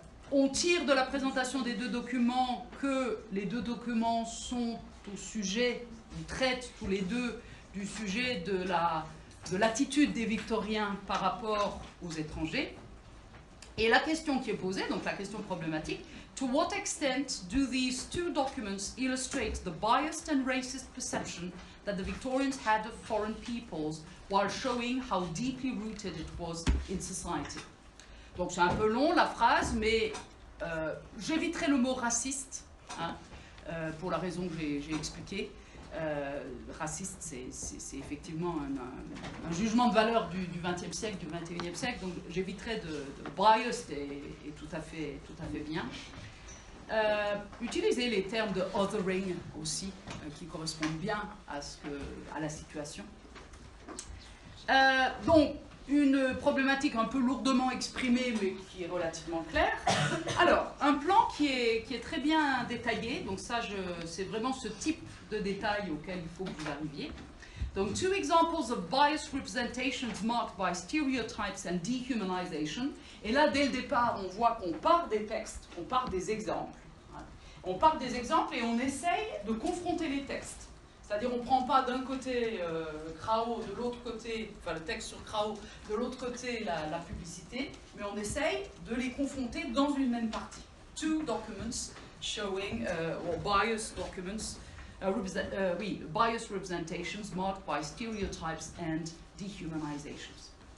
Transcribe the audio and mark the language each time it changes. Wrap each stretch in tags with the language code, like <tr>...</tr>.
<fr>On tire de la présentation des deux documents que les deux documents sont au sujet, ils traitent tous les deux du sujet de l'attitude des Victoriens par rapport aux étrangers. Et la question qui est posée, donc la question problématique,</fr> <en>to what extent do these two documents illustrate the biased and racist perception that the Victorians had of foreign peoples while showing how deeply rooted it was in society?</en> <fr>Donc c'est un peu long la phrase, mais j'éviterai le mot raciste, hein, pour la raison que j'ai expliquée. Raciste, c'est effectivement un jugement de valeur du XXe siècle, du XXIe siècle, donc j'éviterai de biased est tout à fait bien. Utilisez les termes de othering aussi, qui correspondent bien à la situation. Donc, une problématique un peu lourdement exprimée, mais qui est relativement claire. Alors, un plan qui est très bien détaillé, donc ça, c'est vraiment ce type de détail auquel il faut que vous arriviez.</fr> <en>Donc, two examples of biased representations marked by stereotypes and dehumanization.</en> <fr>Et là, dès le départ, on voit qu'on part des textes, on part des exemples. On part des exemples et on essaye de confronter les textes. C'est-à-dire, on ne prend pas d'un côté Krao, de l'autre côté, enfin le texte sur Krao, de l'autre côté la publicité, mais on essaye de les confronter dans une même partie.</fr> <en>Two documents showing, or biased documents, biased representations marked by stereotypes and dehumanizations.</en>